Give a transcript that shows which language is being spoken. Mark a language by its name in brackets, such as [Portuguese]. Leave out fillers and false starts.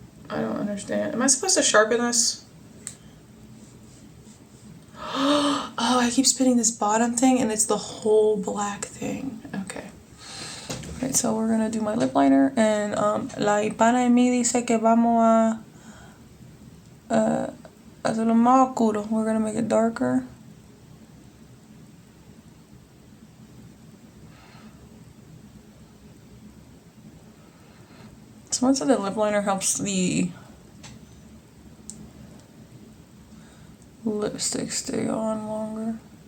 [English] I don't understand. Am I supposed to sharpen this? Oh, I keep spinning this bottom thing and it's the whole black thing. Okay. Alright, so we're gonna do my lip liner, and [Spanish] la hispana en mí dice que vamos a hacerlo más oscuro. [English] We're gonna make it darker. Someone said that lip liner helps the lipstick stay on longer.